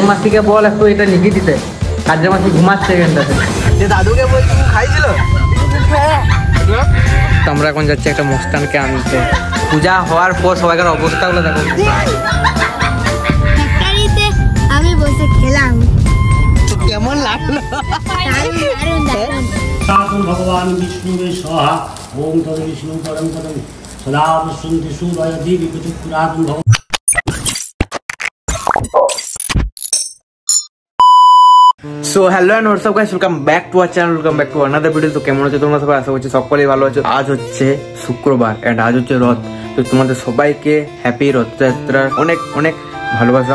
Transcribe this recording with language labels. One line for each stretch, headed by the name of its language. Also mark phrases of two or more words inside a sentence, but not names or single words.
Bangla: মাসিকে বল একটু এটা লিখে দিতে। কাজের মাসি ঘুমাচ্ছে এখানটাতে। দাদুকে বলছি খাইছিল। আমরা এখন যাচ্ছি একটা মস্তানকে আনতে। পূজা হওয়ার পর সবাইকার অবস্থাগুলো দেখো। আমি বসে খেলাম, কেমন লাগলো?
Sanskrit: भगवान विष्णु स्वाहा ओम तद विष्णु परम पदम सदा वसंति सूर्य देवी पुरातन भगवान।
English: So hello and what's up guys, welcome back to our channel, welcome back to another video.
Bangla: তো কেমন আছো তোমরা সবাই? আশা করছি সকলেই ভালো আছো। আজ হচ্ছে শুক্রবার এন্ড আজ হচ্ছে রথ। তো তোমাদের সবাইকে হ্যাপি রথযাত্রার অনেক অনেক ভালোবাসা।